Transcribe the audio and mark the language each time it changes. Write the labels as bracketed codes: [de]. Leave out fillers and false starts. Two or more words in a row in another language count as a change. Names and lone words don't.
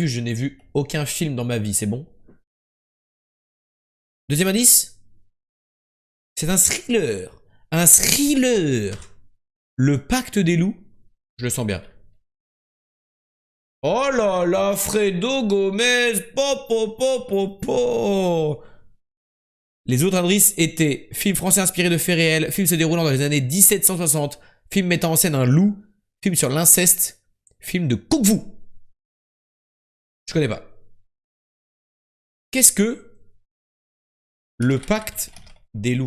[fr] Je n'ai vu aucun film dans ma vie. C'est bon? Deuxième indice. C'est un thriller. Un thriller. Le pacte des loups. Je le sens bien. Oh là là, Fredo Gomez. Po, po, po, po, po. Les autres indices étaient film français inspiré de faits réels, film se déroulant dans les années 1760, film mettant en scène un loup, film sur l'inceste, film de Kung Fu. Je connais pas. Qu'est-ce que le pacte des loups?